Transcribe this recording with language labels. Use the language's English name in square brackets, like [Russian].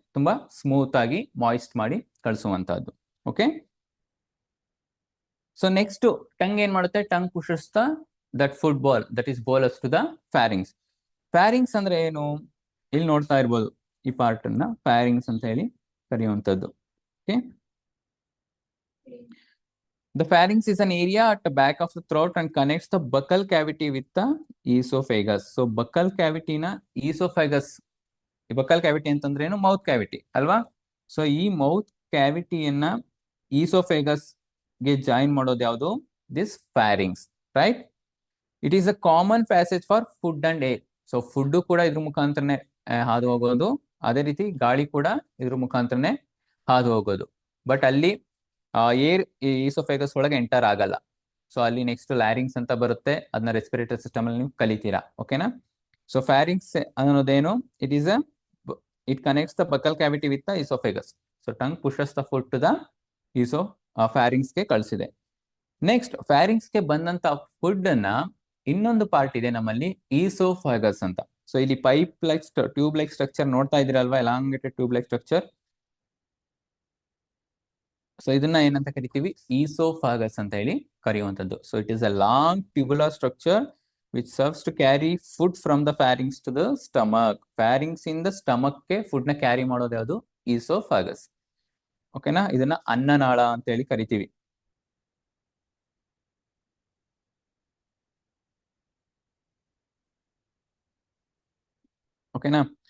[Kannada] ತುಂಬಾ ಸ್ಮೂತ್ ಆಗಿ ಮಾಯಿಸ್ಟ್ ಮಾಡಿ ಕಳಿಸುವಂತಹದ್ದು. ಓಕೆ. ಸೊ ನೆಕ್ಸ್ಟ್ ಟಂಗ್ ಏನ್ ಮಾಡುತ್ತೆ? [English] Tongue pushes that food ball, that is bolus to the pharynx. [Kannada] Pharynx ಅಂದ್ರೆ ಏನು? ಇಲ್ಲಿ ನೋಡ್ತಾ ಇರ್ಬೋದು, ಈ ಪಾರ್ಟ್ ಅನ್ನ ಫ್ಯಾರಿಂಗ್ಸ್ ಅಂತ ಹೇಳಿ ಕರೆಯುವಂತದ್ದು. Okay. [English] The pharynx is an area at the back of the throat and connects the buccal cavity with the esophagus. [Kannada] So buccal cavity na esophagus. ಈ ಬಕಲ್ ಕ್ಯಾವಿಟಿ ಅಂತಂದ್ರೆ ಏನು? ಮೌತ್ ಕ್ಯಾವಿಟಿ ಅಲ್ವಾ? So ಈ mouth ಕ್ಯಾವಿಟಿಯನ್ನ oesophagus ಗೆ join ಮಾಡೋದು ಯಾವುದು? [English] This pharynx, right? It is a common passage for food and air. [Kannada] So food ಕೂಡ ಇದ್ರ ಮುಖಾಂತರನೇ ಹಾದು ಹೋಗೋದು, ಅದೇ ರೀತಿ ಗಾಳಿ ಕೂಡ ಇದ್ರ ಮುಖಾಂತರನೇ ಹಾದು ಹೋಗೋದು. ಬಟ್ ಅಲ್ಲಿ ಏರ್ ಈಸೋಫೇಗಸ್ ಒಳಗೆ ಎಂಟರ್ ಆಗಲ್ಲ. ಸೊ ಅಲ್ಲಿ ನೆಕ್ಸ್ಟ್ ಲ್ಯಾರಿಂಗ್ಸ್ ಅಂತ ಬರುತ್ತೆ, ಅದನ್ನ ರೆಸ್ಪಿರೇಟರಿ ಸಿಸ್ಟಮ್ ಅಲ್ಲಿ ನೀವು ಕಲಿತೀರಾ. ಓಕೆನಾ? So pharynx ಅನ್ನೋದೇನು? [English] it connects the buccal cavity with the esophagus. So tongue pushes the food to the pharynx [Kannada] ಗೆ ಕಳಿಸಿದೆ. ನೆಕ್ಸ್ಟ್ ಫ್ಯಾರಿಂಗ್ಸ್ ಗೆ ಬಂದಂತ ಫುಡ್ ಅನ್ನ ಇನ್ನೊಂದು ಪಾರ್ಟ್ ಇದೆ ನಮ್ಮಲ್ಲಿ, ಈಸೋಫಾಗಸ್ ಅಂತ. ಸೊ ಇಲ್ಲಿ pipe like tube like structure ನೋಡ್ತಾ ಇದ್ದೀರಲ್ವಾ? Elongated tube like structure. So ಇದನ್ನ ಏನಂತ ಕರಿತೀವಿ? ಈಸೋಫಾಗಸ್ ಅಂತ ಹೇಳಿ ಕರೆಯುವಂತದ್ದು. [English] So it is a long tubular structure which serves to carry food from the pharynx to the stomach. [Kannada] Pharynx ಇಂದ ಸ್ಟಮಕ್ ಗೆ food ನ carry ಮಾಡೋದು ಯಾವುದು? ಈಸೋಫಾಗಸ್. ಓಕೆನಾ? ಇದನ್ನ ಅನ್ನನಾಳ ಅಂತ ಹೇಳಿ ಕರಿತೀವಿ. ಓಕೆನಾ?